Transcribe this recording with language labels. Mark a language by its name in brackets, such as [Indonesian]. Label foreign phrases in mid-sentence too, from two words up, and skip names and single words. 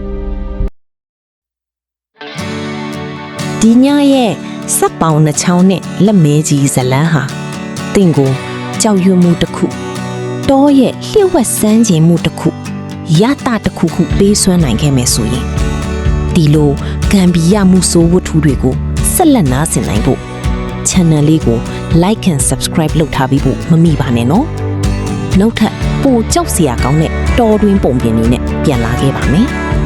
[Burmese] ဒီညရဲ့စက်ပေါင်နှချောင်းနဲ့လက်မဲကြီးဇလန်းဟာတင့်ကိုကြောက်ရွံ့မှုတစ်ခုတောရဲ့လျှို့ဝှက်စမ်းခြင်းမှုတစ်ခုရတာတစ်ခုခုပေးစွမ်းနိုင်ခဲ့မယ်ဆိုရင်ဒီလိုဂမ်ဘီယာမှုဆိုးဝတ္ထုတွေကိုဆက်လက်နားဆင်နိုင်ဖို့ channel လေးကို [English] like and subscribe [Burmese] လုပ်ထားပြီးဖို့မမိပါနဲ့နော်နောက်ထပ်ပိုကြောက်စရာကောင်းတဲ့တော်တွင်ပုံပြင်တွေနဲ့ပြန်လာခဲ့ပါမယ်